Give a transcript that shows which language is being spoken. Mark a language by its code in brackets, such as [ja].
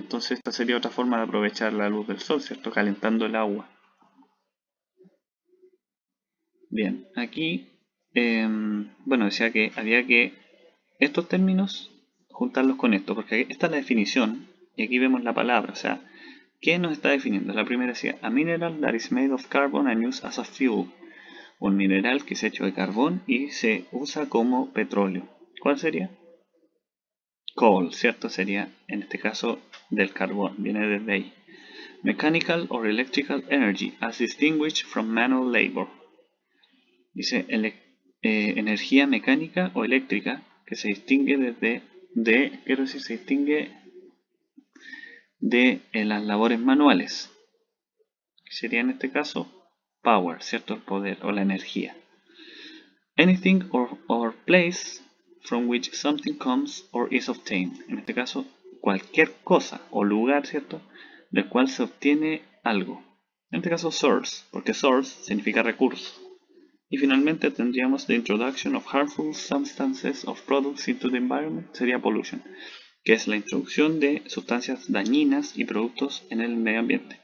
[es] Entonces esta sería otra forma de aprovechar la luz del sol, ¿cierto? Calentando el agua. Bien, aquí, bueno, decía que había que estos términos juntarlos con esto, porque esta es la definición y aquí vemos la palabra, o sea, ¿qué nos está definiendo? La primera decía, [en] a mineral that is made of carbon and used as a fuel. [es] Un mineral que es hecho de carbón y se usa como petróleo. ¿Cuál sería? Coal, ¿cierto? Sería, en este caso, del carbón, viene desde ahí. [en] Mechanical or electrical energy as distinguished from manual labor. [es] Dice energía mecánica o eléctrica que se distingue se distingue de las labores manuales, que sería en este caso power, ¿cierto? El poder o la energía. [en] Anything or place from which something comes or is obtained. [es] En este caso, cualquier cosa o lugar, ¿cierto? Del cual se obtiene algo. En este caso, source, porque source significa recurso. Y finalmente tendríamos [en] the introduction of harmful substances of products into the environment, [es] sería pollution, que es la introducción de sustancias dañinas y productos en el medio ambiente.